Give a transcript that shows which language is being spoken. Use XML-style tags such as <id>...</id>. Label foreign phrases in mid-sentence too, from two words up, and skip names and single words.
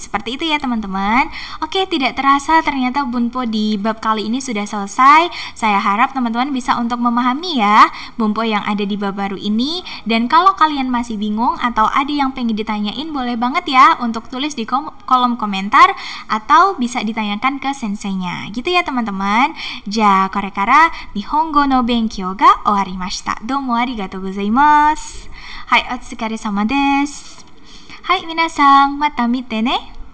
<id>Seperti itu ya teman-teman. Oke, tidak terasa ternyata bunpo di bab kali ini sudah selesai. Saya harap teman-teman bisa untuk memahami ya bunpo yang ada di bab baru ini. Dan kalau kalian masih bingung atau ada yang pengen ditanyain, boleh banget ya untuk tulis di kolom komentar atau bisa ditanyakan ke senseinya. Gitu ya teman-teman.</id> <ja>じゃ、これから日本語の勉強が終わりました. どうもありがとうございます。はい、お疲れ様です. はい、皆さん、また見てね.</ja>